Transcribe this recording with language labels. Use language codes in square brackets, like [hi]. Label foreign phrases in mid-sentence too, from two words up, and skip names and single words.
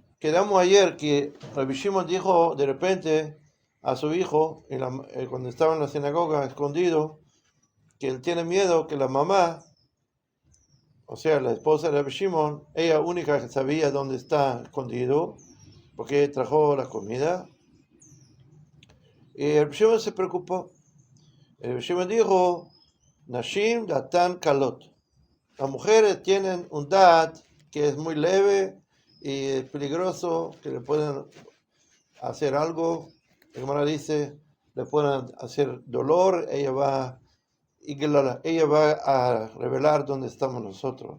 [es] Quedamos ayer que Rabbi Shimon dijo de repente a su hijo, cuando estaba en la sinagoga escondido, que él tiene miedo que la mamá, o sea, la esposa de Rabbi Shimon, ella única que sabía dónde está escondido, porque trajo la comida. Y Rabbi Shimon se preocupó. Rabbi Shimon dijo, [he] נשים דעתן קלות. [es] Las mujeres tienen un dat que es muy leve y es peligroso, que le pueden hacer algo. La Gemara dice, le pueden hacer dolor, ella va a revelar dónde estamos nosotros.